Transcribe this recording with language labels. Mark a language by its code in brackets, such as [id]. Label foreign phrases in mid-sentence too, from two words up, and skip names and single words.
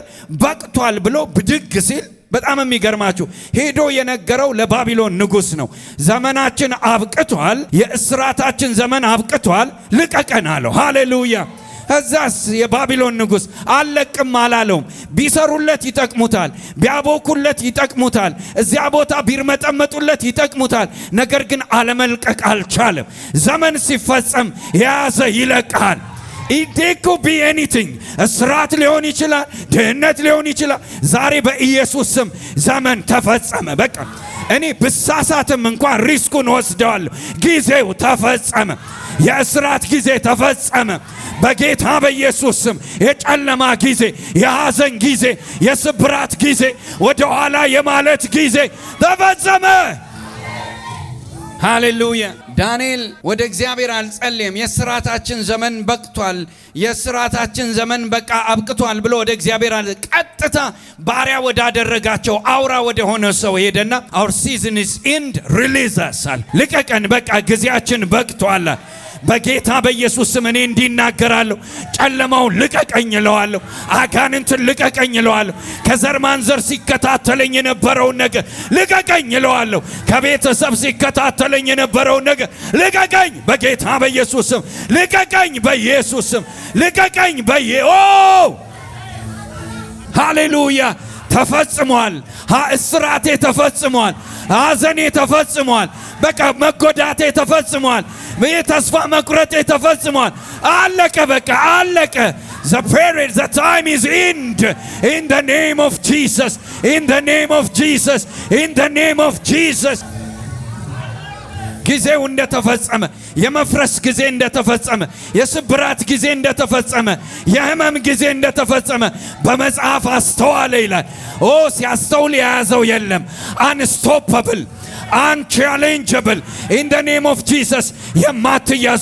[am] በቅቷል ብሎ ብድግ ሲል በጣም የሚገርማችሁ ሄዶ የነገረው ለባቢሎን ንጉሥ ነው። ዘመናችን አብቅቷል፣ የእስራታችን ዘመን አብቅቷል፣ ልቀቀን አለው። ሃሌሉያ። እዛስ የባቢሎን ንጉሥ አለቅም አላለውም። ቢሰሩለት ይጠቅሙታል፣ ቢያቦኩለት ይጠቅሙታል፣ እዚያ ቦታ ቢርመጠመጡለት ይጠቅሙታል። ነገር ግን አለመልቀቅ አልቻለም። ዘመን ሲፈጸም የያዘ ይለቃል። [en] It could be anything። [am] እስራት ሊሆን ይችላል፣ ድህነት ሊሆን ይችላል። ዛሬ በኢየሱስ ስም ዘመን ተፈጸመ። በቃ እኔ ብሳሳትም እንኳን ሪስኩን ወስደዋለሁ። ጊዜው ተፈጸመ። የእስራት ጊዜ ተፈጸመ። በጌታ በኢየሱስ ስም የጨለማ ጊዜ፣ የሐዘን ጊዜ፣ የስብራት ጊዜ፣ ወደ ኋላ የማለት ጊዜ ተፈጸመ። ሃሌሉያ። ዳንኤል ወደ እግዚአብሔር አልጸለየም። የስራታችን ዘመን በቅቷል፣ የስራታችን ዘመን በቃ አብቅቷል ብሎ ወደ እግዚአብሔር ቀጥታ ባሪያ ወዳደረጋቸው አውራ ወደ ሆነ ሰው ሄደና [en] our season is end, release us፣ [am] ልቀቀን፣ በቃ ጊዜያችን በቅቷል። በጌታ በኢየሱስ ስም እኔ እንዲናገራለሁ። ጨለማውን ልቀቀኝ እለዋለሁ። አጋንንትን ልቀቀኝ እለዋለሁ። ከዘር ማንዘር ሲከታተለኝ የነበረውን ነገር ልቀቀኝ እለዋለሁ። ከቤተሰብ ሲከታተለኝ የነበረውን ነገር ልቀቀኝ በጌታ በኢየሱስ ስም፣ ልቀቀኝ በኢየሱስ ስም፣ ልቀቀኝ ሃሌሉያ። ተፈጽሟል። እስራቴ ተፈጽሟል። ሐዘኔ ተፈጽሟል። በቃ መጎዳቴ ተፈጽሟል። ተስፋ መቁረጤ ተፈጽሟል። አለቀ፣ በቃ አለቀ። [en] The period, the time is end. In the name of Jesus, in the name of Jesus, in the name of Jesus. [am] ጊዜው እንደተፈጸመ፣ የመፍረስ ጊዜ እንደተፈጸመ፣ የስብራት ጊዜ እንደተፈጸመ፣ የህመም ጊዜ እንደተፈጸመ በመጽሐፍ አስተዋለ ይላል። ሲያስተውል የያዘው የለም። [en] unstoppable unchallengeable in the name of Jesus [am] የማትያዙ